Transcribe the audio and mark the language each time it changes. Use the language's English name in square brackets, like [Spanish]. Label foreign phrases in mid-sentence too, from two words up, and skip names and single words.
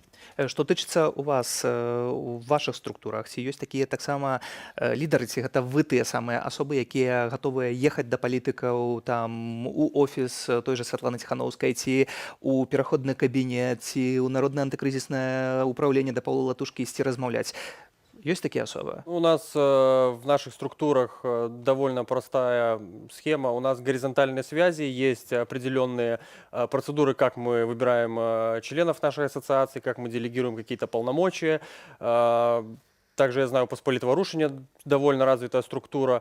[Belarusian] Што тычыцца у вас, у вашых структурах, ці ёсць такія таксама лідары, ці гэта вы тыя самыя асобы, якія гатовыя ехаць да палітыкаў там у офіс той жа Святланы Ціханаўскай, ці у пераходны кабінет, ці ў народнае антыкрызіснае ўпраўленне да Паўла Латушкі ісці размаўляць? [Russian] Есть такие особы? У нас в наших структурах довольно простая схема. У нас горизонтальные связи, есть определенные процедуры, как мы выбираем членов нашей ассоциации, как мы делегируем какие-то полномочия. Также я знаю, у Посполитого Рушения довольно развитая структура.